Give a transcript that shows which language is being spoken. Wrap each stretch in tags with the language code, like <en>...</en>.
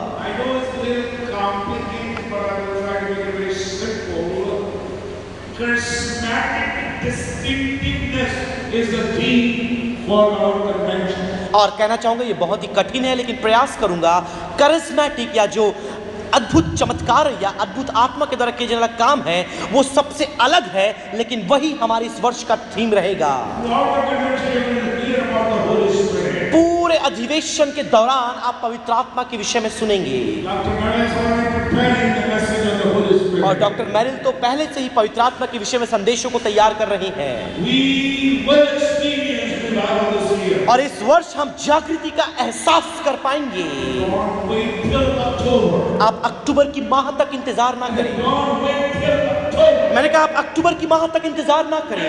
<en>I know it's a little complicated, but I will try to make it very simple. Charismatic distinctiveness is the theme for our convention.</en> <hi>और कहना चाहूंगा ये बहुत ही कठिन है, लेकिन प्रयास करूंगा। करिस्मेटिक या जो अद्भुत चमत्कार या अद्भुत आत्मा के द्वारा किया जाने वाला काम है वो सबसे अलग है, लेकिन वही हमारे इस वर्ष का थीम रहेगा।</hi> <en>Throughout the convention, you will hear about the Holy Spirit.</en> <hi>पूरे अधिवेशन के दौरान आप पवित्र आत्मा के विषय में सुनेंगे।</hi> <en>Dr. Merrill is already preparing the message of the Holy Spirit.</en> <hi>और डॉक्टर मैरिल तो पहले से ही पवित्र आत्मा के विषय में संदेशों को तैयार कर रही हैं।</hi> <en>We will experience revival this year.</en> <hi>और इस वर्ष हम जागृति का एहसास कर पाएंगे।</hi> <en>Don't wait till October.</en> <hi>आप अक्टूबर की माह तक इंतजार ना करें।</hi> <en>Don't wait till October.</en> <hi>मैंने कहा आप अक्टूबर की माह तक इंतजार ना करें।</hi>